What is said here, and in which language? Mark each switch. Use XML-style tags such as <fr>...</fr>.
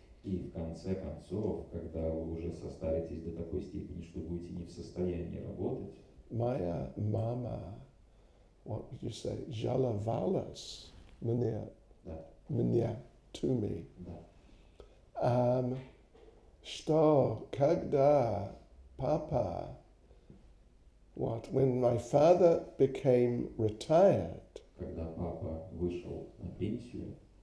<ru>И в конце концов, когда вы уже состаритесь до такой степени, что будете не в состоянии работать,</ru> <en>my mama, what would you say,</en> <ru>жаловалась мне,</ru> <en>to me,</en> <ru>что когда</ru> <en>Papa, when my father became retired,</en> <ru>когда папа вышел на пенсию,</ru>